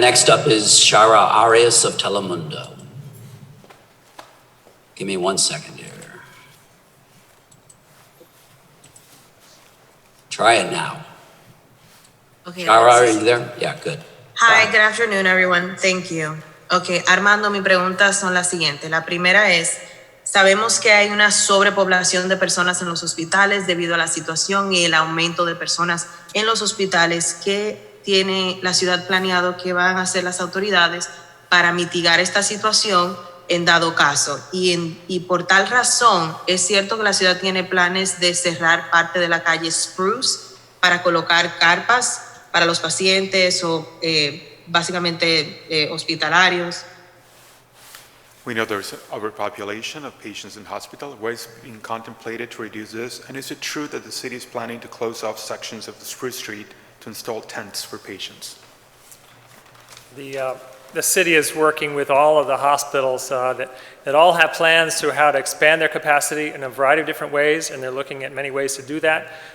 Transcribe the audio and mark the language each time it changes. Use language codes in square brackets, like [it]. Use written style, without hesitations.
[en] Next up is Shara Arias of Telemundo. Give me 1 second here. Try it now. Okay. Shara, are you there? Yeah, good. Hi, good afternoon, everyone. Thank you. [es] Okay, Armando, mis preguntas son las siguientes. La primera es, sabemos que hay una sobrepoblación de personas en los hospitales debido a la situación y el aumento de personas en los hospitales. ¿Qué tiene la ciudad planeado que van a hacer las autoridades para mitigar esta situación en dado caso? Y por tal razón, ¿es cierto que la ciudad tiene planes de cerrar parte de la calle Spruce para colocar carpas para los pacientes o básicamente hospitalarios? [en] We know there's overpopulation of patients in hospital. What is being contemplated to reduce this? And is it true that the city is planning to close off sections of the Spruce Street to install tents for patients? The city is working with all of the hospitals that all have plans to how to expand their capacity in a variety of different ways, and they're looking at many ways to do that.